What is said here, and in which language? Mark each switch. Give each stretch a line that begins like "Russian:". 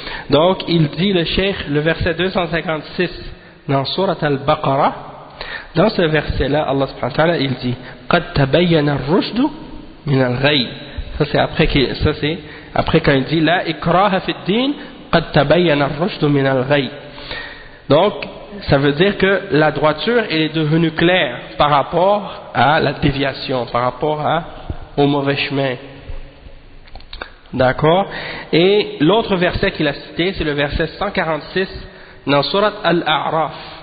French: Donc, il dit le Cheikh, le verset 256 dans Surat Al-Baqarah. Dans ce verset-là, Allah subhanahu wa ta'ala, il dit
Arabic: قَدْ تَبَيَّنَ الرُّشْدُ مِنَ الْغَيِّ.
French: Ça, c'est après quand il dit
Arabic: لَا إِكْرَاهَ فِي الدِّينِ قَدْ تَبَيَّنَ الرُّشْدُ مِنَ الْغَيِّ.
French: Donc, ça veut dire que la droiture est devenue claire par rapport à la déviation, par rapport au mauvais chemin. D'accord? Et l'autre verset qu'il a cité, c'est le verset 146 dans Surat Al-A'raf.